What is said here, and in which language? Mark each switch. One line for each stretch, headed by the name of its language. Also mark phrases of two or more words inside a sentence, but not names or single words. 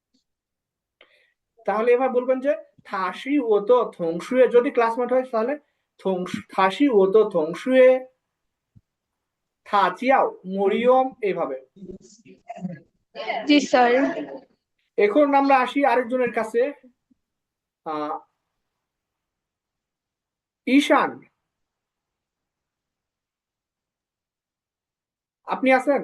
Bangla: তাহলে এবার বলবেন যে
Chinese: 他是我的同学,
Bangla: যদি ক্লাসমেট হয় তাহলে
Chinese: 他是我的同学他叫
Bangla: মরিয়ম এইভাবে। জি স্যার। এখন আমরা আসি আরেকজনের কাছে, আহ ঈশান, আপনি আছেন?